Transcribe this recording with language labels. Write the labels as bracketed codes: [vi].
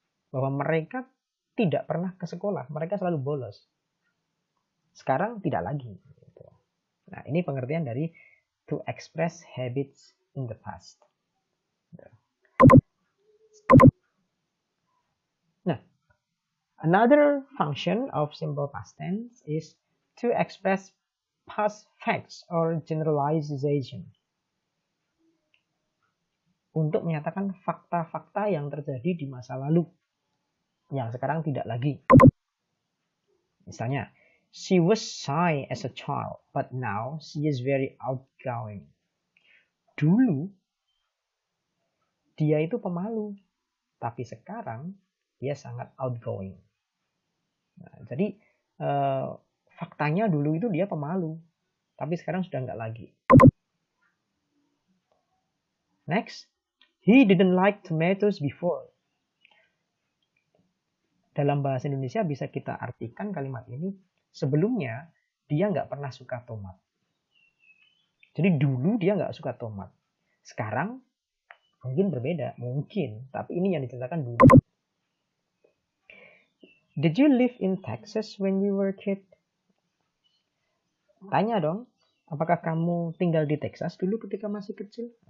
[id] Bahwa mereka tidak pernah ke sekolah. Mereka selalu bolos. Sekarang tidak lagi. Nah, ini pengertian dari [en] to express habits in the past. Nah, another function of simple past tense is to express past facts or generalization. [id] Untuk menyatakan fakta-fakta yang terjadi di masa lalu yang sekarang tidak lagi. Misalnya, [en] She was shy as a child, but now she is very outgoing. [id] Dulu dia itu pemalu, tapi sekarang dia sangat outgoing. Nah, jadi faktanya dulu itu dia pemalu, tapi sekarang sudah nggak lagi. [en] Next, he didn't like tomatoes before. [id] Dalam bahasa Indonesia bisa kita artikan kalimat ini, sebelumnya dia nggak pernah suka tomat. Jadi dulu dia nggak suka tomat. Sekarang mungkin berbeda, mungkin. Tapi ini yang diceritakan dulu. [en] Did you live in Texas when you were a kid? [id] Tanya dong, apakah kamu tinggal di Texas dulu ketika masih kecil?